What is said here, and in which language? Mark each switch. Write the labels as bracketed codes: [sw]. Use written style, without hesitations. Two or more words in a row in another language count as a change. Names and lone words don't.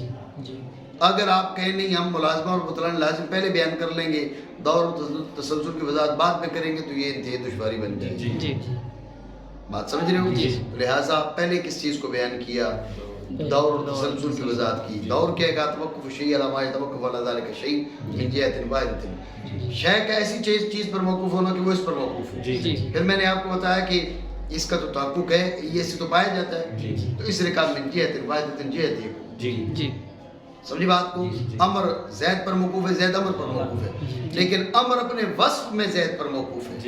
[ur] اگر آپ کہیں نہیں ہم ملازمہ اور بطلان لازم پہلے بیان کر لیں گے، دور اور تسلسل کی وضاحت بعد میں کریں گے، تو یہ انتہائی دشواری بن جائے گی، بات سمجھ رہے ہو؟ لہٰذا پہلے کس چیز کو بیان کیا؟ دور اور تسلسل کی وضاحت کی۔ دور کیا کہا؟ [ar] توقف الشیء علی ما یتوقف علی ذلک الشیء من جہۃ واحدۃ، [ur] شے کا ایسی چیز پر موقوف ہونا کہ وہ اس پر موقوف ہو۔ پھر میں نے آپ کو بتایا کہ اس کا تو تحقق ہے، یہ سے تو پایا جاتا ہے، تو اس نے کہا [ar] من جہۃ واحدۃ، [ur] جہت ایک، سمجھی بات کو؟ امر زید پر موقوف ہے، زید امر پر موقوف ہے، لیکن امر اپنے وصف میں زید پر موقوف ہے.